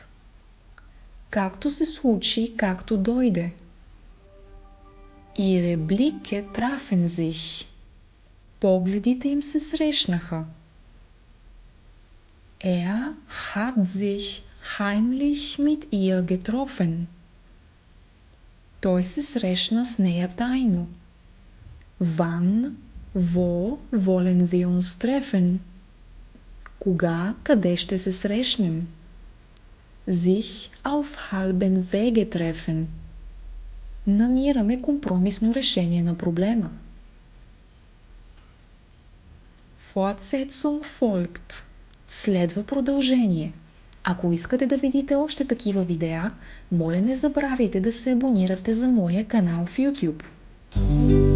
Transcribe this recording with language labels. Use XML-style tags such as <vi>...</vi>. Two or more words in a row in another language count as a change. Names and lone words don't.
<bg>Както се случи, както дойде.</bg> <de>Ihre Blicke trafen sich.</de> <bg>Погледите им се срещнаха.</bg> <de>Er hat sich heimlich mit ihr getroffen.</de> <bg>Той се срещна с нея тайно.</bg> <de>Wann, wo wollen wir uns treffen?</de> <bg>Кога, къде ще се срещнем?</bg> <de>Sich auf halben Wege treffen.</de> <bg>Намираме компромисно решение на проблема.</bg> <de>Fortsetzung folgt.</de> <bg>Следва продължение. Ако искате да видите още такива видеа, моля не забравяйте да се абонирате за моя канал в YouTube.</bg>